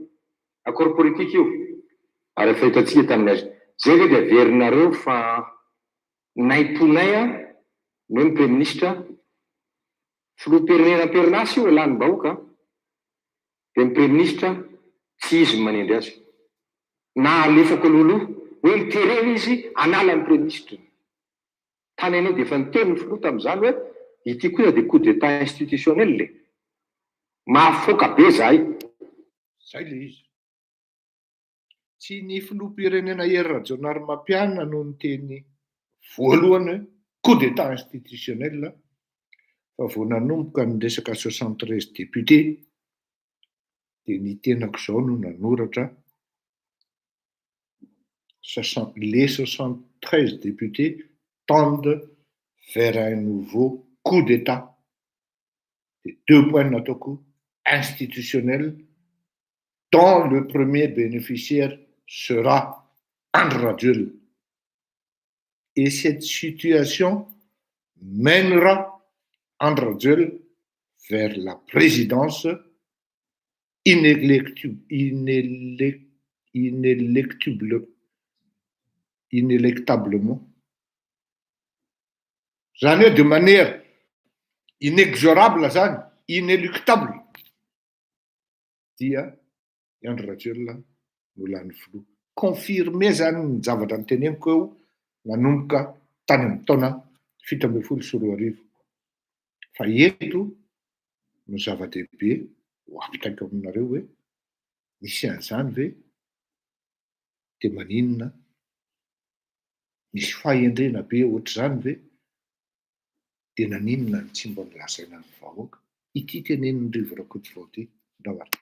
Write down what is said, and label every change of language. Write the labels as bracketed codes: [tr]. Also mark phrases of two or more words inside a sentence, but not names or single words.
[fr] Accord politique [mg] io ary efa hitantsika tamin'ny azy zay hoe dia averinareo fa naiponay noe ny [fr] premier ministre [mg] filoham-pirenena-perinasy io lany bahoaka dia ny [fr] premier ministre [mg] tsy izy manendry azy na alefako loloha hoe miterena izy anala ny [fr] premier ministre. [mg] Tany ianao dia efa niteny ny filoha tamin'izany hoe ity koa dia [fr] coup d'état institutionnel [mg] le mahafoaka be zahay. Zay le izy. Tsy ny filoham-pirenena Hery Rajaonarimampianina no niteny voalohany hoe [fr] coup d'état institutionnel [mg] fa vao nanomboka ny resaka 73 député dia ny tenako izao no nanoratra [fr] les 73 députés tendent vers un nouveau coup d'état. Et 2 points nataoko institutionnel dont le premier bénéficiaire sera Andry Rajoelina. Et cette situation mènera Andry Rajoelina vers la présidence inéluctablement. [mg] Zany hoe [fr] de manière inexorable [mg] zany, inéluctable. Dia Andry Rajoelina no lany filoha. Confirmé zany ny zavatra niteneniko eo nanomboka tany amin'ny taona 17 fa eto no zava-dehibe ho apitako aminareo hoe misy an'izany ve dia maninona misy fahendrena be ohatr'izany ve dia naninona ny tsy mba nilazaina ny vahoaka ity tenenin'ny Rivo Rakoto vao ty ndavara.